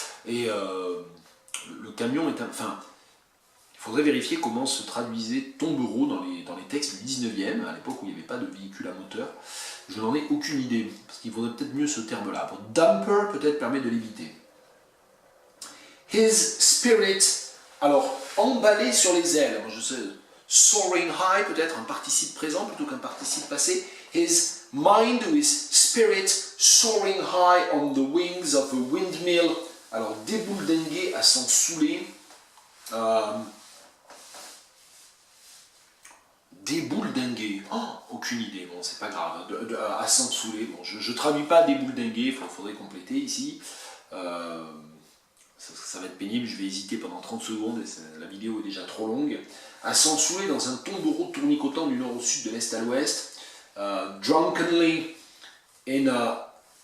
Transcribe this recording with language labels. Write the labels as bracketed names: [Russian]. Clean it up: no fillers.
[French] Et le camion est enfin, il faudrait vérifier comment se traduisait tombereau dans les textes du 19e, à l'époque où il n'y avait pas de véhicule à moteur. Je n'en ai aucune idée, parce qu'il faudrait peut-être mieux ce terme-là. Dumper, peut-être, permet de l'éviter. [English] His spirit, [French] alors, emballé sur les ailes, je sais, [English] soaring high, [French] peut-être un participe présent plutôt qu'un participe passé. [English] His mind ou his spirit soaring high on the wings of a windmill. [French] Alors, débouledingué à s'en saouler. Débouledingué, aucune idée, bon c'est pas grave, à s'en saouler, bon je traduis pas débouledingué, il faudrait compléter ici, ça va être pénible, je vais hésiter pendant 30 secondes, et la vidéo est déjà trop longue, à s'en saouler dans un tombereau tournicotant du nord au sud, de l'est à l'ouest, [English] drunkenly in a,